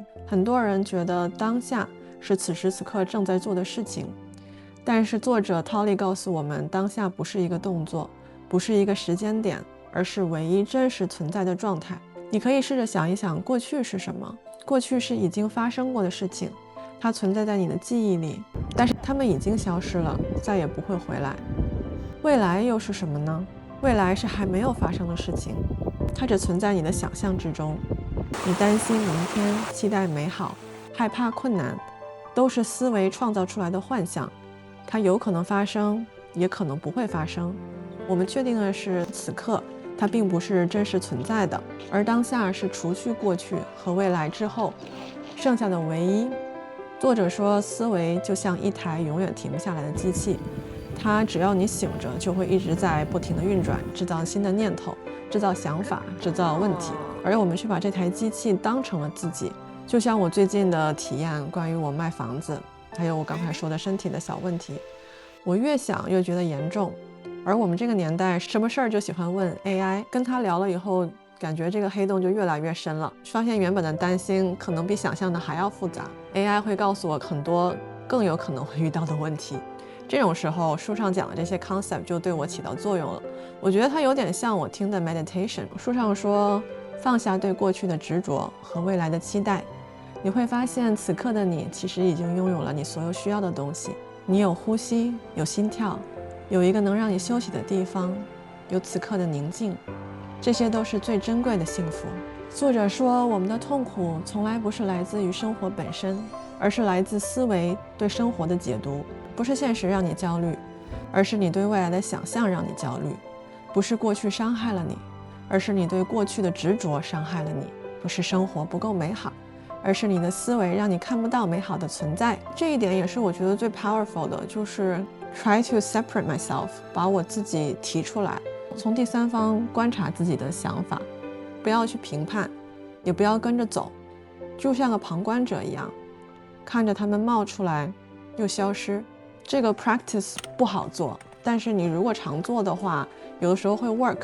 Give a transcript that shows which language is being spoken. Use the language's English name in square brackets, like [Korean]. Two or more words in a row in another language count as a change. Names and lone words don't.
[Chinese] 很多人覺得當下是此時此刻正在做的事情，但是作者陶麗告訴我們，當下不是一個動作，不是一個時間點，而是唯一真實存在的狀態。你可以試着想一想，過去是什麼？過去是已經發生過的事情，它存在在你的記憶裡，但是它們已經消失了，再也不會回來。未來又是什麼呢？未來是還沒有發生的事情，它只存在你的想象之中。你擔心明天，期待美好，害怕困難，都是思維創造出來的幻想，它有可能發生，也可能不會發生。我們確定的是此刻，它並不是真實存在的，而當下是除去過去和未來之後剩下的唯一。作者說，思維就像一台永遠停不下來的機器，它只要你醒着，就會一直在不停的運轉，制造新的念頭，制造想法，制造問題，而我們卻把這台機器當成了自己。就像我最近的體驗，關於我賣房子，還有我剛才說的身體的小問題，我越想越覺得嚴重。而我們這個年代，什麼事兒就喜歡問 AI， 跟他聊了以後，感覺這個黑洞就越來越深了，發現原本的擔心可能比想象的還要複雜。AI 會告訴我很多更有可能會遇到的問題，這種時候書上講的這些 concept 就對我起到作用了。我覺得它有點像我聽的 meditation。書上說，放下對過去的執着和未來的期待，你會發現此刻的你其實已經擁有了你所有需要的東西。你有呼吸，有心跳，有一個能讓你休息的地方，有此刻的寧靜，這些都是最珍貴的幸福。作者說，我們的痛苦從來不是來自於生活本身，而是來自思維对生活的解讀。不是現實讓你焦慮，而是你對未來的想象讓你焦慮。不是過去傷害了你，而是你對過去的執着傷害了你。不是生活不夠美好，而是你的思維讓你看不到美好的存在。這一點也是我覺得最 powerful 的，就是 [English] try to separate myself， [Chinese] 把我自己提出來，從第三方觀察自己的想法，不要去評判，也不要跟着走，就像個旁觀者一樣，看着他們冒出來又消失。這個 practice 不好做，但是你如果常做的話，有的時候會 work。